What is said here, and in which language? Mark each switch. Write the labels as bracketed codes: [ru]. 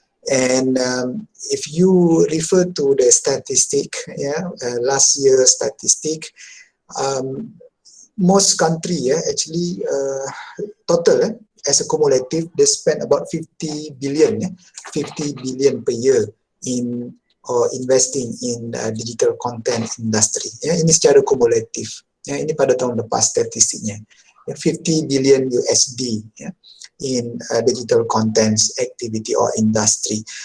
[en] And if you refer to the statistic, last year's statistic, most country actually total as a cumulative, they spend about 50 billion per year in or investing in digital content industry. [ms] Ini secara kumulatif. Ini pada tahun lepas statistiknya. [en] 50 billion USD in digital contents activity or industry.